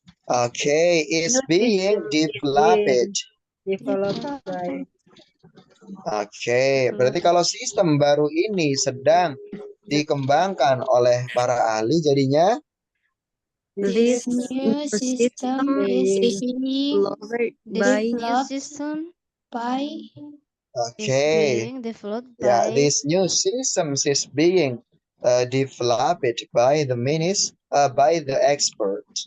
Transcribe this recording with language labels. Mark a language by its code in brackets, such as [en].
[en] Okay, is being developed. [id] Oke, berarti kalau sistem baru ini sedang dikembangkan oleh para ahli jadinya [en] this new system is being system okay. developed Yeah, by this new system is being developed by the expert.